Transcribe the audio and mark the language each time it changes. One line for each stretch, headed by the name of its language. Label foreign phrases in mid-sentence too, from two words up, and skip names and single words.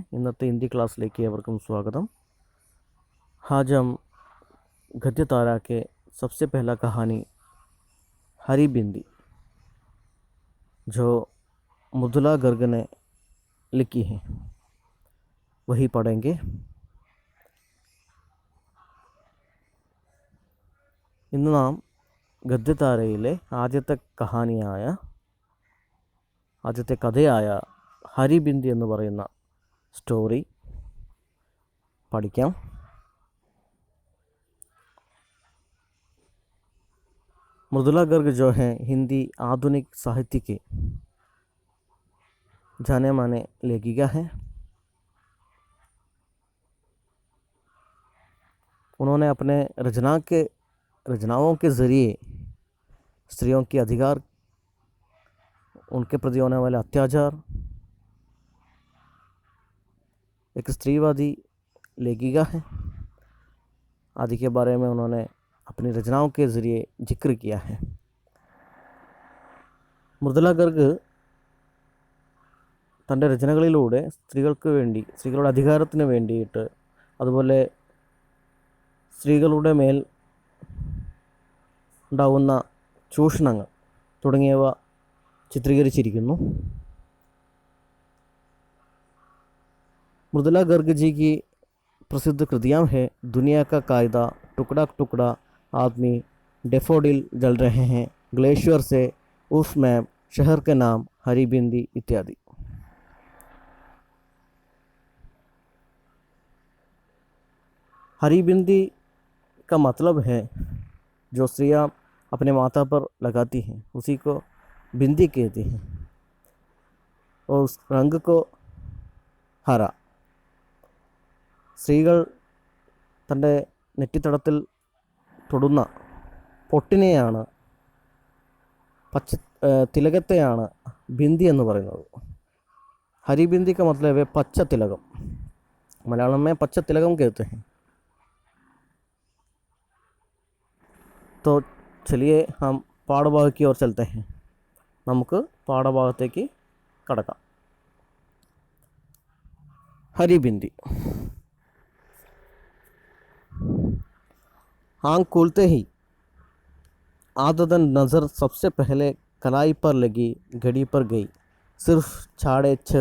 Malayalam: ഇന്നത്തെ ഹിന്ദി ക്ലാസ്സിലേക്ക് ഏവർക്കും स्वागतम।
Hindi: आज हम गद्य तारा के सबसे पहला कहानी हरी बिंदी जो मृदुला गर्ग ने लिखी है वही पढ़ेंगे।
Malayalam: ഇന്ന് നാം ഗദ്യതാരയിലെ ആദ്യത്തെ കഥയായ ഹരിബിന്ദി എന്ന് പറയുന്ന സ്റ്റോറി പഠിക്കാം।
Hindi: मृदुला गर्ग जो है हिंदी आधुनिक साहित्य के जाने माने लेखिका हैं। उन्होंने अपने रचनाओं के ज़रिए स्त्रियों के अधिकार, उनके प्रति होने वाले अत्याचार, एक स्त्रीवादी लेखिका है आदि के बारे में उन्होंने अपनी रचनाओं के ज़रिए जिक्र किया है।
Malayalam: മൃദുല ഗർഗ് തൻ്റെ രചനകളിലൂടെ സ്ത്രീകളുടെ അധികാരത്തിന് വേണ്ടിയിട്ട്, അതുപോലെ സ്ത്രീകളുടെ മേൽ ഉണ്ടാകുന്ന ചൂഷണങ്ങൾ തുടങ്ങിയവ ചിത്രീകരിച്ചിരിക്കുന്നു।
Hindi: मृदुला गर्ग जी की प्रसिद्ध कृतियाँ हैं दुनिया का कायदा, टुकड़ा टुकड़ा, आदमी, डेफोडिल जल रहे हैं, ग्लेशियर से उस मैप, शहर के नाम, हरी बिंदी इत्यादि। हरी बिंदी का मतलब है जो स्त्रियाँ अपने माथा पर लगाती हैं उसी को बिंदी कहती हैं, और उस रंग को हरा।
Malayalam: സ്ത്രീകൾ തൻ്റെ നെറ്റിത്തടത്തിൽ തൊടുന്ന പൊട്ടിനെയാണ്, തിലകത്തെയാണ് बिंदी എന്ന് പറയുന്നത്।
Hindi: हरी बिंदी का मतलब है
Malayalam: പച്ച തിലകം,
Hindi: मलयालम में
Malayalam: പച്ച തിലകം
Hindi: कहते हैं। तो चलिए हम പാഠഭാഗം की ओर चलते हैं।
Malayalam: നമുക്ക് പാഠഭാഗത്തേക്ക് കടക്കാം।
Hindi: हरी बिंदी। आँख खुलते ही आदतन नज़र सबसे पहले कलाई पर लगी घड़ी पर गई, सिर्फ 6:30।